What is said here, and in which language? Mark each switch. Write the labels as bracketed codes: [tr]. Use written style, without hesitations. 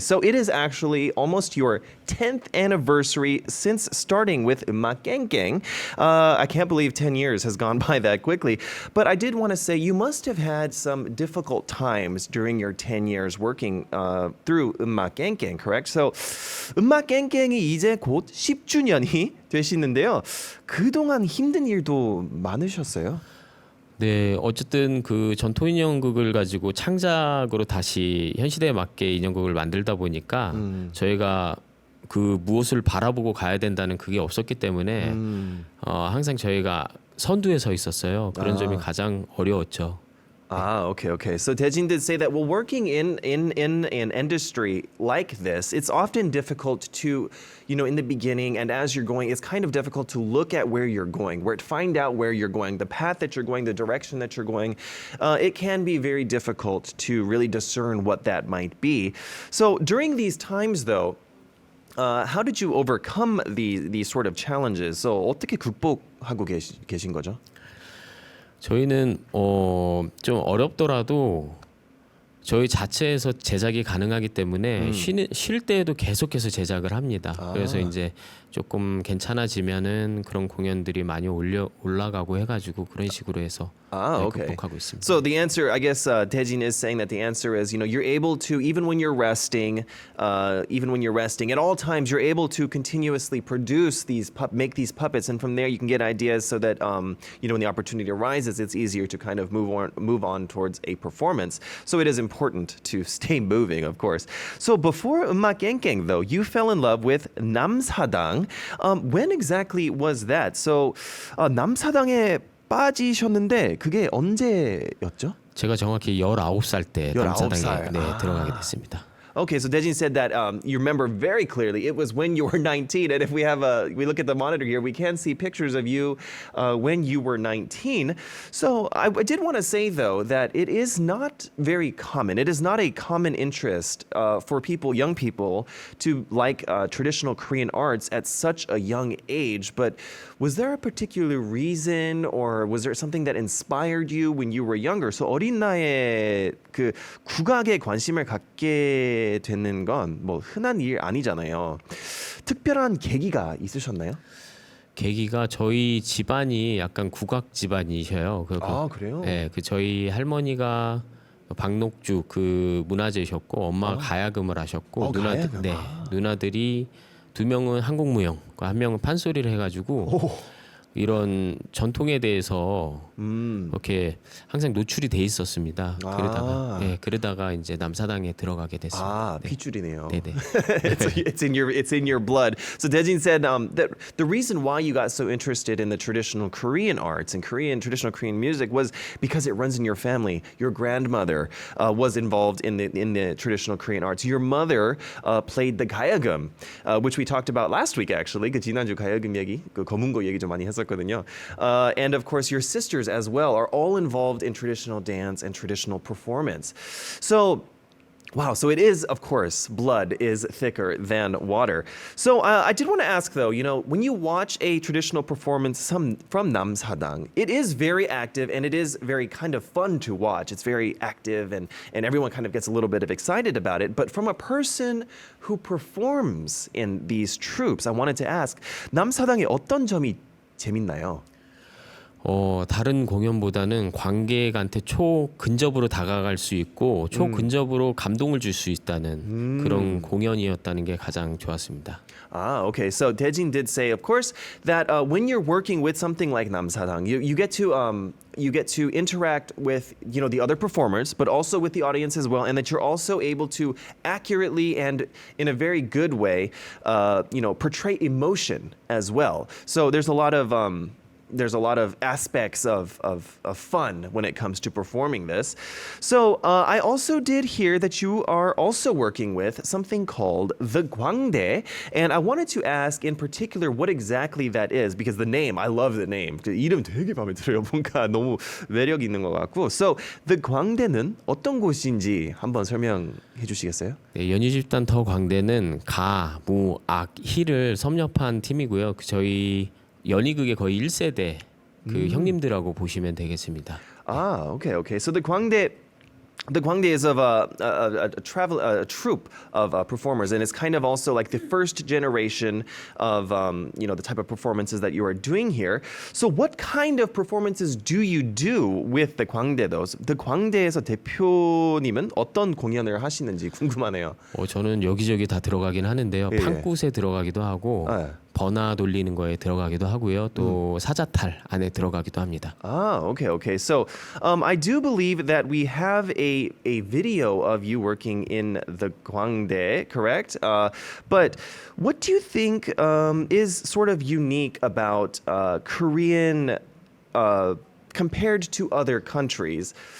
[en] So it is actually almost your 10th anniversary since starting with 음악 깽깽. I can't believe 10 years has gone by that quickly, but I did want to say you must have had some difficult times during your 10 years working through 음악 깽깽, correct? [ko] So 음악 깽깽이 이제 곧 10주년이 되시는데요. 그동안 힘든 일도 많으셨어요? 네, 어쨌든 그 전통 인형극을 가지고 창작으로 다시 현 시대에 맞게 인형극을 만들다 보니까 저희가 그 무엇을 바라보고 가야 된다는 그게 없었기 때문에 항상 저희가 선두에 서 있었어요. 그런 점이 가장 어려웠죠. [en] Okay. So Dae-jin did say that, well, working in an industry like this, it's often difficult to, in the beginning and as you're going, it's kind of difficult to look at where you're going, find out where you're going, the path that you're going, the direction that you're going. It can be very difficult to really discern what that might be. So during these times, though, how did you overcome these sort of challenges? [ko] So 어떻게 극복하고 계신 거죠? 저희는 좀 어렵더라도 저희 자체에서 제작이 가능하기 때문에 쉴 때에도 계속해서 제작을 합니다. 그래서 이제 조금 괜찮아지면은 그런 공연들이 많이 올라가고 해가지고 그런 식으로 해서 [en] Okay. [ko] 극복하고 있습니다. [en] So the answer, I guess, Dae-jin is saying that the answer is, you're able to, even when you're resting, at all times, you're able to continuously produce make these puppets, and from there you can get ideas so that, when the opportunity arises, it's easier to kind of move on towards a performance. So it is important to stay moving, of course. So before 음악 깽깽, though, you fell in love with 남사당. When exactly was that? [ko] So 남사당에 빠지셨는데 그게 언제였죠? 제가 정확히 19살 때 19살. 남사당에 들어가게 됐습니다. [en] Okay, so Dae-jin said that you remember very clearly. It was when you were 19, and if we look at the monitor here, we can see pictures of you when you were 19. So I did want to say though that it is not very common. It is not a common interest for young people, to like traditional Korean arts at such a young age. But was there a particular reason, or was there something that inspired you when you were younger? [ko] So 어린 나이에 그 국악에 관심을 갖게 되는 건 뭐 흔한 일 아니잖아요. 특별한 계기가 있으셨나요? 계기가 저희 집안이 약간 국악 집안이셔요. 그래요? 네, 저희 할머니가 박녹주 그 문화재셨고 엄마가 가야금을 하셨고 가야금. 누나들이 두 명은 한국무용, 한 명은 판소리를 해가지고 이런 전통에 대해서 이렇게 항상 노출이 돼 있었습니다. 그러다가 이제 남사당에 들어가게 됐습니다. 핏줄이네요. 네네. [en] it's in your blood. So Dae-jin said that the reason why you got so interested in the traditional Korean arts and traditional Korean music was because it runs in your family. Your grandmother was involved in the traditional Korean arts. Your mother played the 가야금, which we talked about last week actually. [ko] 그 지난주 가야금 얘기, 그 검은고 얘기 좀 많이 했었거든요. [en] And of course, your sisters as well are all involved in traditional dance and traditional performance. So, wow, so it is, of course, blood is thicker than water. So I did want to ask, though, when you watch a traditional performance from 남사당, it is very active and it is very kind of fun to watch. It's very active and everyone kind of gets a little bit of excited about it. But from a person who performs in these troupes, I wanted to ask, [ko] 남사당의 어떤 점이 재밌나요? 다른 공연보다는 관객한테 초근접으로 다가갈 수 있고 초근접으로 감동을 줄 수 있다는 그런 공연이었다는 게 가장 좋았습니다. [en] Okay. So Dae-jin did say, of course, that when you're working with something like 남사당, you get to interact with the other performers, but also with the audience as well, and that you're also able to accurately and in a very good way, portray emotion as well. So there's a lot of there's a lot of aspects of fun when it comes to performing this. So I also did hear that you are also working with something called the Gwangdae, and I wanted to ask in particular what exactly that is, because the name, I love the name. [ko] 그 이름 되게 마음에 들어요. 뭔가 너무 매력 있는 것 같고. So the Gwangdae는 어떤 곳인지 한번 설명해 주시겠어요? 네, 연희집단 더 광대는 가, 무, 악, 희를 섭렵한 팀이고요. 저희 연희극의 거의 1세대 그 형님들하고 보시면 되겠습니다. [en] Ah, okay. So the Gwangdae is of a troupe of performers, and it's kind of also like the first generation of the type of performances that you are doing here. So what kind of performances do you do with the Gwangdae? [ko] The Gwangdae에서 대표님은 어떤 공연을 하시는지 궁금하네요. 저는 여기저기 다 들어가긴 하는데요. 예. 판굿에 들어가기도 하고 네. 버나 돌리는 거에 들어가기도 하고요. 또 사자탈 안에 들어가기도 합니다. [en] Ah, okay. So I do believe that we have a video of you working in the Gwangdae, correct? But what do you think is sort of unique about Korean compared to other countries?